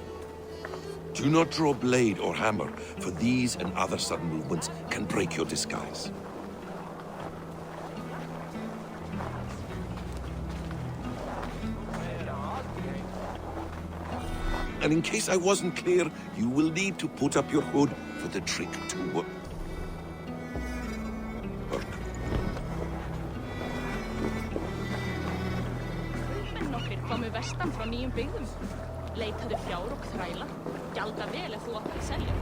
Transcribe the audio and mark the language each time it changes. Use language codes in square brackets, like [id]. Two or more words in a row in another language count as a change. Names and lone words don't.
[en] Do not draw blade or hammer, for these and other sudden movements can break your disguise. And in case I wasn't clear, you will need to put up your hood for the trick to work. [is] Nokkrir komu vestan frá nýjum byggðum. Leitaðu fjár og þræla. Gjalda vel ef þú átt að selja.